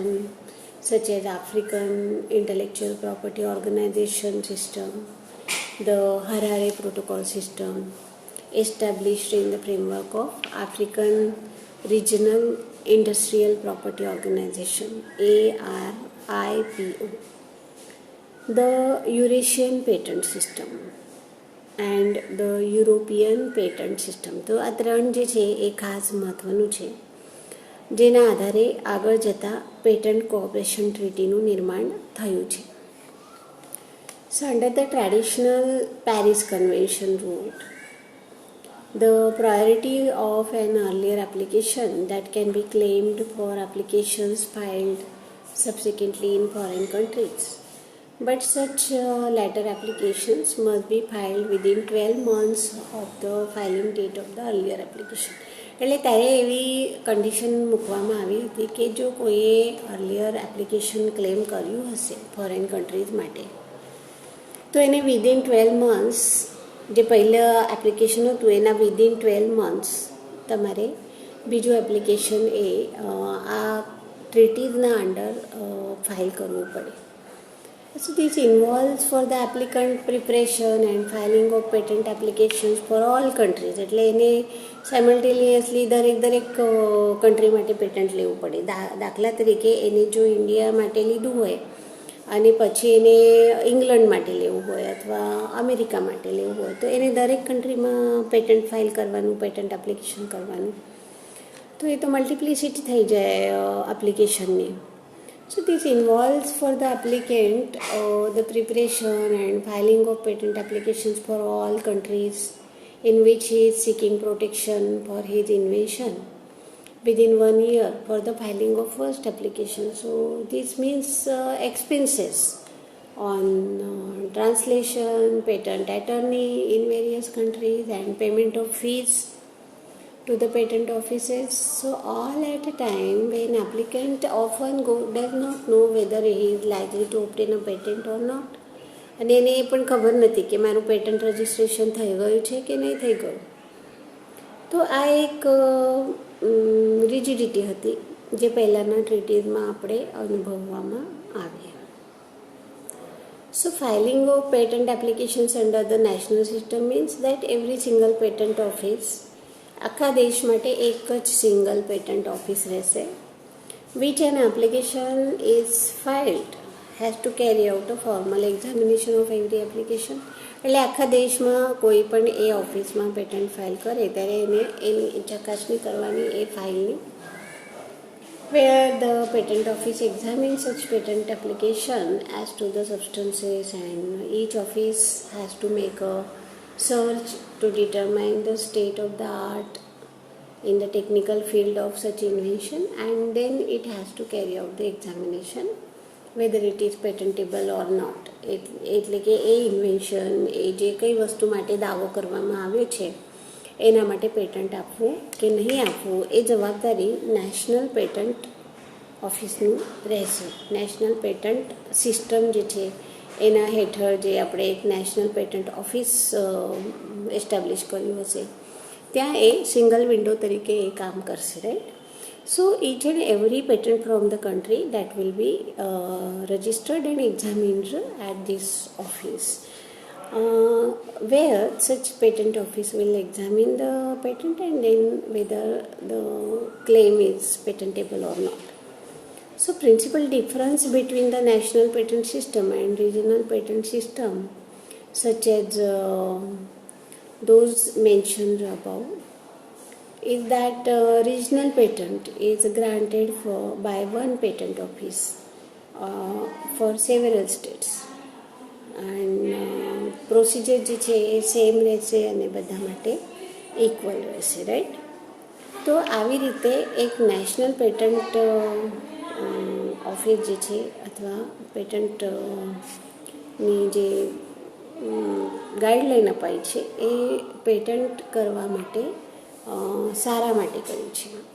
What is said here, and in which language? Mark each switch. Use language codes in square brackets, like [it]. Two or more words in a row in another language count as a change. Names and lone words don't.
[en] such as African Intellectual Property Organization system, the Harare Protocol system established in the framework of African Regional Industrial Property Organization ARIPO, the Eurasian Patent System and the European Patent System. [gu] તો આ ત્રણ જે છે એ ખાસ મહત્વનું છે જેના આધારે આગળ જતા પેટન્ટ કોઓપરેશન ટ્રીટીનું निर्माण થયું છે. [en] So under the traditional Paris Convention route, the priority of an earlier application that can be claimed for applications filed subsequently in foreign countries. But such latter applications must be filed within 12 months of the filing date of the earlier application. [gu] એટલે ત્યારે એવી કન્ડિશન મૂકવામાં આવી હતી કે જો કોઈએ [en] earlier application [gu] ક્લેમ કર્યું હશે [en] foreign countries [gu] માટે તો એને [en] within 12 months [gu] જે પહેલાં એપ્લિકેશન હતું એના [en] within 12 months [gu] તમારે બીજું એપ્લિકેશન એ આ ટ્રીટીઝના અંડર ફાઇલ કરવું પડે. [en] So this involves for the applicant preparation and filing of patent applications for all countries. [gu] એટલે એને સાયમલ્ટેનિયસલી દરેક કન્ટ્રી માટે પેટન્ટ લેવું પડે. દાખલા તરીકે એને જો ઇન્ડિયા માટે લીધું હોય અને પછી એને ઇંગ્લેન્ડ માટે લેવું હોય અથવા અમેરિકા માટે લેવું હોય તો એને દરેક કન્ટ્રીમાં [en] patent file [gu] કરવાનું, [en] patent application [gu] કરવાનું. તો એ તો મલ્ટિપ્લિસિટી થઈ જાય એપ્લિકેશનની. [en] So this involves for the applicant the preparation and filing of patent applications for all countries in which he is seeking protection for his invention within 1 year for the filing of first application. So this means expenses on translation, patent attorney in various countries and payment of fees to the patent offices. So all at a time when applicant often does not know whether he is likely to obtain a patent or not. [gu] અને એને એ પણ ખબર નથી કે મારું [en] patent registration [gu] થઈ ગયું છે કે નહીં થઈ ગયું. તો આ એક રિજિડિટી હતી જે પહેલાંના ટ્રીટીઝમાં આપણે અનુભવવામાં આવી. [en] So filing of patent applications under the national system means that every single patent office [gu] આખા દેશ માટે એક જ સિંગલ પેટન્ટ ઓફિસ રહેશે [en] which an application is filed has to carry out a formal examination of every application. [gu] એટલે આખા દેશમાં કોઈ પણ એ ઓફિસમાં પેટન્ટ ફાઇલ કરે ત્યારે એની ચકાસણી કરવાની એ ફાઇલની [en] where the patent office examines such patent application as to the substances and each office has to make a search to determine the state of the art in the technical field of such invention, and then it has to carry out the examination whether it is patentable or not. [gu] એટલે કે એ ઇન્વેન્શન, એ જે કઈ વસ્તુ માટે દાવો કરવામાં આવ્યો છે એના માટે પેટન્ટ આપવું કે નહીં આપવું એ જવાબદારી [en] national patent officeનું [gu] રહેશે. [en] national patent system [gu] જે છે એના હેઠળ જે આપણે એક [en] national patent office establish [gu] કર્યું હશે ત્યાં એ [en] single window [gu] તરીકે એ કામ કરશે, રાઈટ. [en] So each and every patent from the country that will be registered and examined at this office, where such patent office will examine the patent and then whether the claim is patentable or not. So principal difference between the national patent system and regional patent system, such as those mentioned above, is that regional patent is granted by one patent office for several states, and procedure [gu] જે છે એ સેમ રહેશે અને બધા માટે ઇક્વલ રહેશે, રાઈટ. તો આવી રીતે એક [en] national patent office [gu] જે છે અથવા પેટન્ટની જે ગાઈડલાઈન અપાઈ છે એ પેટન્ટ કરવા માટે સારા માટે કર્યું છે.